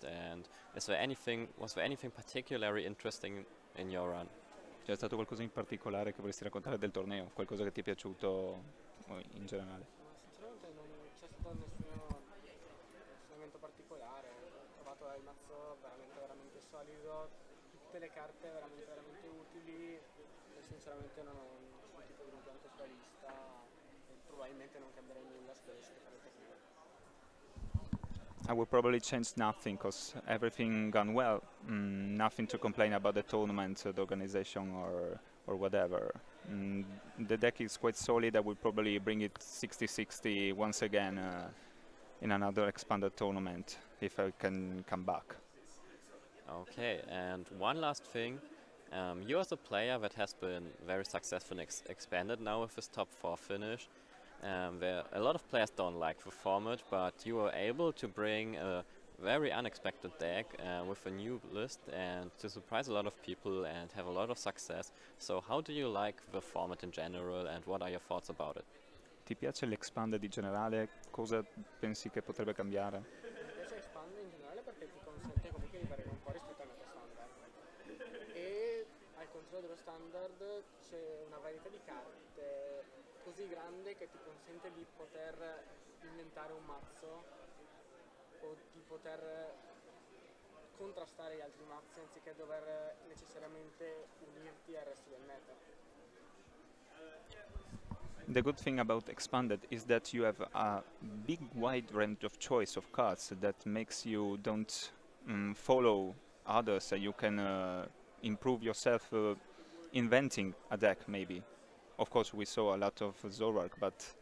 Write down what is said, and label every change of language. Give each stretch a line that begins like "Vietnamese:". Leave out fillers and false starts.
English: And was there anything particularly interesting in your run?
Italian: C'è stato qualcosa in particolare che vorresti raccontare del torneo? Qualcosa che ti è piaciuto in generale? Sinceramente non c'è stato nessun evento particolare, ho trovato il mazzo veramente solido, tutte le carte veramente utili e sinceramente non ho nessun tipo di rimpianto sulla lista e probabilmente non cambierei nulla se dovessi fare il tecnico.
English: I will probably change nothing because everything gone well. Nothing to complain about the tournament, the organization, or whatever. The deck is quite solid. I will probably bring it 60-60 once again in another expanded tournament if I can come back. Okay, and one last thing. You as a player that has been very successful and expanded now with this top 4 finish. Where a lot of players don't like the format, but you were able to bring a very unexpected deck with a new list and to surprise a lot of people and have a lot of success. So how do you like the format in general and what are your thoughts about it?
Italian: Ti piace l'expanded in generale? Cosa pensi che potrebbe cambiare? Mi piace Expand in generale perché ti consente comunque di variare un po' rispetto al meta standard e al contrario dello standard c'è una varietà di carte così grande che ti consente di poter inventare un mazzo o di poter contrastare gli altri mazzi anziché dover necessariamente unirti al resto del meta.
English: The good thing about Expanded is that you have a big wide range of choice of cards that makes you don't follow others, and you can improve yourself inventing a deck maybe. Of course, we saw a lot of Zoroark, but...